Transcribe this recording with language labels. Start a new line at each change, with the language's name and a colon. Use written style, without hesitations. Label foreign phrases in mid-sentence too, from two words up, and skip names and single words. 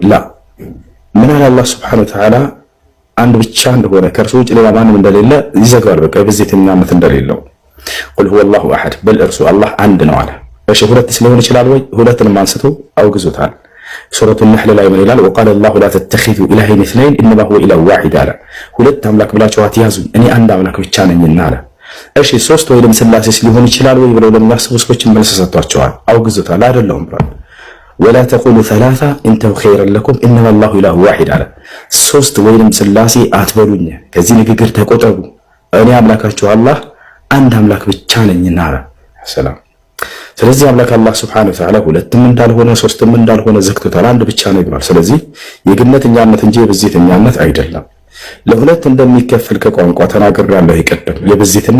Amharic: ላ ምን አለ አላህ
Arabic: سبحانه وتعالى
Amharic: አንድ ብቻ እንደሆነ ከእርሱ ውጭ ሌላ ማንም እንደሌለ ይዘጋዋል በቃ ብዜትኛነት እንደሌለው
Arabic: قل هو الله أحد
Amharic: በል እርሱ አላህ አንድ ነው አለ እሺ ሁለት ሊሆን ይችላል ወይ ሁለትንም አንስቶ አውግዞታል ሱረቱ النحل ላይ ምን ይላል
Arabic: وقال الله لا تتخذوا إلهين اثنين إنما هو إله واحد
Amharic: አለ ሁለት አምላክ ብላችሁ አትያዙ እኔ አንድ አምላክ ብቻ ነኝና አለ እሺ ሶስት ወይም ስላሴስ ሊሆን ይችላል ወይ ብለው ለሚያስቡ ሰዎች መልስ ሰጥቷቸዋል አውግዞታል አይደለም ብሏል
Arabic: ولا تقولوا ثلاثة انتهوا خيرا لكم إنما الله إله واحد
Amharic: አለ ሶስት ወይም ስላሴ አትበሉኝ ከዚህ ንግግር ተቆጠቡ እኔ አምላካችሁ አላህ አንድ አምላክ ብቻ ነኝና አለ ሰላም ስለዚህ አምላክ አላህ
Arabic: سبحانه وتعالى
Amharic: ሁለትም እንዳልሆነ ሶስትም እንዳልሆነ ዘክቶታል አንድ ብቻ ነው ይባል ስለዚህ የግነተኛነት እንጂ የብዜተኛነት አይደለም ለሁለት እንደሚከፈል ከቋንቋ ተናግሬያለሁ ይቀደም የብዜትና